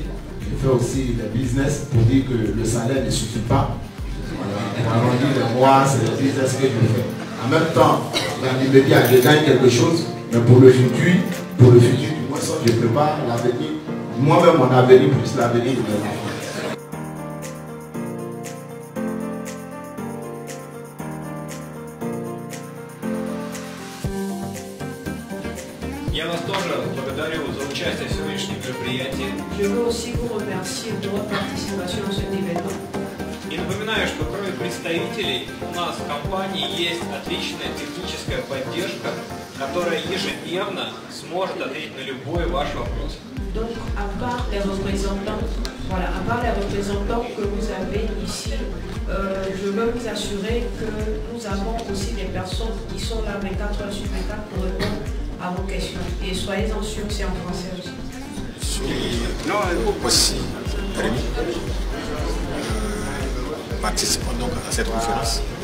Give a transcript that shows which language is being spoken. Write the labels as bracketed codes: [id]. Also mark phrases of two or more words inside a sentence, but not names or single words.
[fr] Je fais aussi le business pour dire que le salaire ne suffit pas. Voilà, pour arrondir les mois, c'est le business que je fais. En même temps, dans l'immédiat, je gagne quelque chose, mais pour le futur, du moins, je prépare l'avenir, moi-même mon avenir plus l'avenir de mes enfants. [ru] Я вас тоже благодарю за участие в сегодняшнем мероприятии. [fr] Je veux aussi vous remercier pour votre participation à cet événement. [ru] И напоминаю, что кроме представителей у нас в компании есть отличная техническая поддержка, которая ежедневно сможет ответить на любой ваш вопрос. [fr] Donc, à part les représentants, voilà, à part les représentants que vous avez ici, je veux vous assurer que nous avons aussi des personnes qui sont là 24 heures sur 24 pour répondre à vos questions. Et soyez-en sûrs que c'est en français aussi. Non, aussi, Rémi, participant donc à cette conférence.